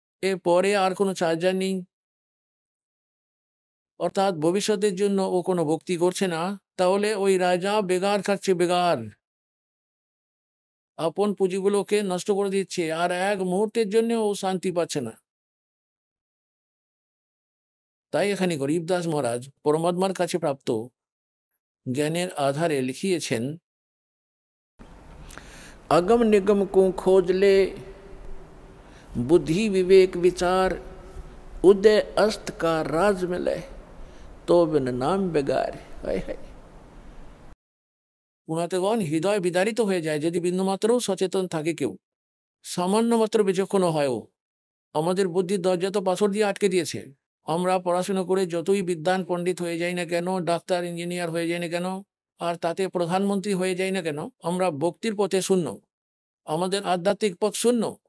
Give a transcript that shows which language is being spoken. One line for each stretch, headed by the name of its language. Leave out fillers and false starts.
Bangla: এরপরে আর কোনো চার্জার নেই, অর্থাৎ ভবিষ্যতের জন্য ও কোনো ভক্তি করছে না। তাহলে ওই রাজা বেগার খাচ্ছে, বেগার আপন পুঁজিগুলোকে নষ্ট করে দিচ্ছে, আর এক মুহূর্তের জন্য ও শান্তি পাচ্ছে না। তাই এখানে গরিবদাস মহারাজ পরমাত্মার কাছে প্রাপ্ত জ্ঞানের আধারে লিখিয়েছেন,
Hindi: अगम निगम को खोज ले बुद्धि विवेक विचार उदय अस्त का राज मिले तो बिन नाम बेगार।
Bangla: हाय हाय, গুণাতেগণ হৃদয় বিদারিত হয়ে যায় যদি বিন্দুমাত্র সচেতন থাকে কেউ, সামান্য মাত্র বিচক্ষণ হয়ও। আমাদের বুদ্ধির দরজা তো পাথর দিয়ে আটকে দিয়েছে। আমরা পড়াশোনা করে যতই বিদ্বান পণ্ডিত হয়ে যাই না কেন, ডাক্তার ইঞ্জিনিয়ার হয়ে যাই না কেন, আর তাতে প্রধানমন্ত্রী হয়ে যাই না কেন, আমরা ভক্তির পথে শূন্য, আমাদের আধ্যাত্মিক পথ শূন্য।